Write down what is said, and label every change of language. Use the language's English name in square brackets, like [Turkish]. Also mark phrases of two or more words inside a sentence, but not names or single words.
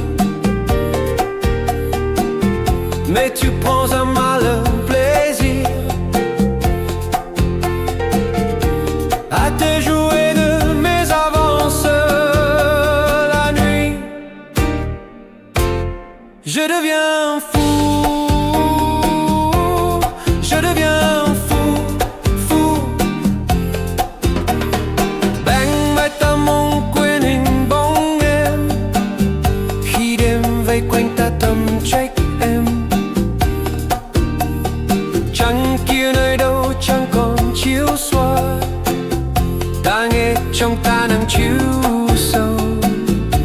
[French] Mais tu prends un malin plaisir à te jouer de mes avances. La nuit, je deviens fou, je deviens fou, fou. [Vietnamese] Bang mai ta mong quên hình bóng em, khi đêm vây quanh ta thầm trách em. Trăng kia nơi đâu chẳng còn chiếu xóa, ta nghe trong ta nắng chiếu sâu.